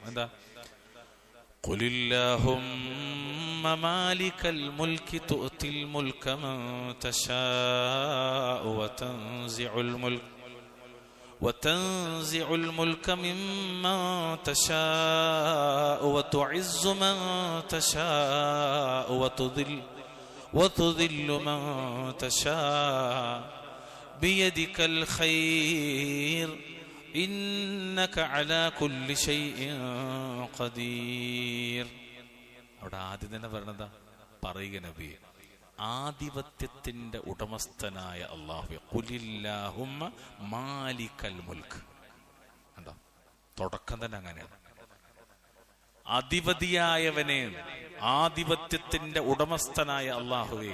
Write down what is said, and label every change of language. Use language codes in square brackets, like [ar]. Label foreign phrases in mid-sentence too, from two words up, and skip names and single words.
[ar] എന്താ? قل اللهم مالك الملك تؤتي الملك من تشاء وتنزع الملك ممن تشاء وتعز من تشاء وتذل من تشاء بيدك الخير إنك على كل شيء قدير. [ml] അവിടെ ആദ്യം തന്നെ പറഞ്ഞതാ, പറയുക നബി, ആധിപത്യത്തിന്റെ ഉടമസ്ഥനായ അല്ലാഹു. [ar] قل اللهم مالك الملك. [ml] എന്താ തുടക്കം തന്നെ അങ്ങനെയാണ്. അധിപതിയായവനെ, ആധിപത്യത്തിന്റെ ഉടമസ്ഥനായ അള്ളാഹുവേ.